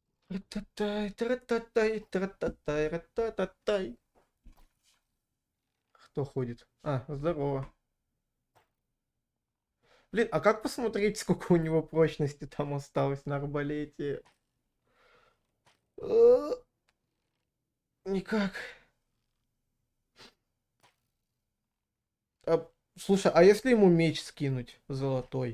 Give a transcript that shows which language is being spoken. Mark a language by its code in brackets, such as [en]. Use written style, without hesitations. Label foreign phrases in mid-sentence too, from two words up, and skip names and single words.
[ru] Ра-та-тай, тра-та-тай, тра-та-тай, ра-та-та-тай. Кто ходит? А, здорово. Блин, а как посмотреть, сколько у него прочности там осталось на арбалете? Э, Никак. Слушай, а если ему меч скинуть золотой?